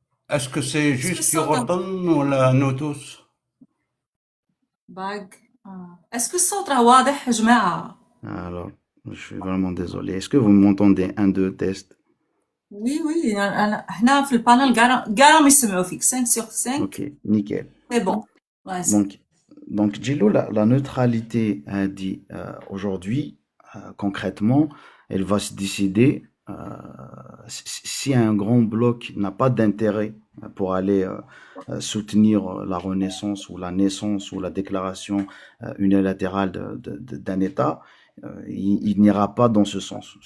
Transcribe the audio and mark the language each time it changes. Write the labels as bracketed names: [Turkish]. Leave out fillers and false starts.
[French] Est-ce que c'est juste Yordan ou nous tous? Est-ce que [Arabic] الصوت راه واضح يا جماعة؟ [French] Alors, je suis vraiment désolé. Est-ce que vous m'entendez? 1, 2, test. [Arabic] Oui, احنا في البانل كاع راهم يسمعوا فيك. [French] 5 sur 5. Ok, nickel. C'est bon. Donc, Gillo, la neutralité dit aujourd'hui, concrètement, elle va se décider si un grand bloc n'a pas d'intérêt pour aller soutenir la renaissance ou la naissance ou la déclaration unilatérale d'un État, il n'ira pas dans ce sens.